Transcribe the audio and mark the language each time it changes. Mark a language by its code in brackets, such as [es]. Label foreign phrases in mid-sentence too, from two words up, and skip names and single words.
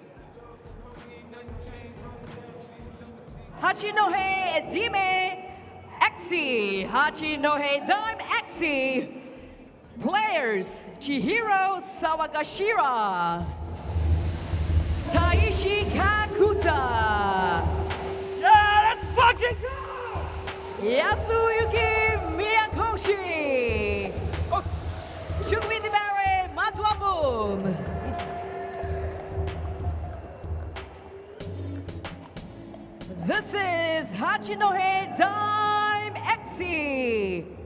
[en] HACHINOHE DIME.EXE. HACHINOHE DIME.EXE. Players: Chihiro Sawagashira, Taishi Kakuta. Yeah, let's fucking go! Yasuyuki Miyakoshi. Chumidibare Matwambum. This is Hachinohe DIME.EXE.